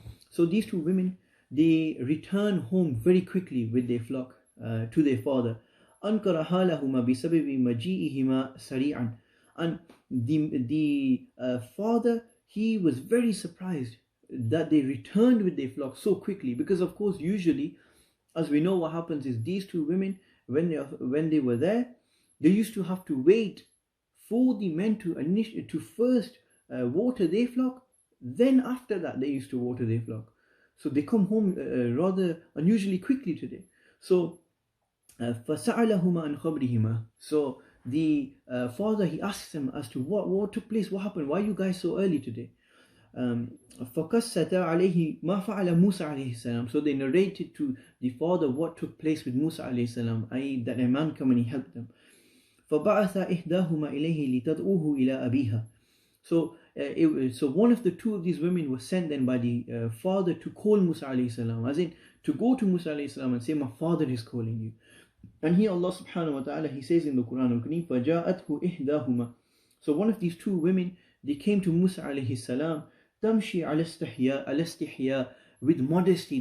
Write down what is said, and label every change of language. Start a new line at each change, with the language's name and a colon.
English: So these two women, they return home very quickly with their flock to their father.
Arabic: أنكر حالهما بسبب مجيئهما سريعا.
English: And the father, he was very surprised that they returned with their flock so quickly, because of course usually, as we know, what happens is these two women, when they were there, they used to have to wait for the men to first water their flock. Then after that they used to water their flock. So they come home rather unusually quickly today.
Arabic: So فَسَأَلَهُمَا عَنْ خَبْرِهِمَا.
English: So the father, he asks them as to what took place, what happened, why are you guys so early today?
Arabic: فَقَسَّتَ عَلَيْهِ مَا فَعَلَ مُوسَى عَلَيْهِ السَّلَامُ.
English: So they narrated to the father what took place with Musa alayhi salam, i.e. that a man come and he helped them.
Arabic: فبعث إحداهما إليه لتدعوه إلى أبيها.
English: So one of the two of these women was sent then by the father to call Musa alayhi salam, as in to go to Musa alayhi salam and say, my father is calling you. And here Allah subhanahu wa ta'ala, He says in the Qur'an al-Kareem,
Arabic: فَجَاءَتْهُ إِحْدَاهُمَا.
English: So one of these two women, they came to Musa alayhi salam,
Arabic: تَمْشِي عَلَى اسْتِحْيَاء,
English: with modesty.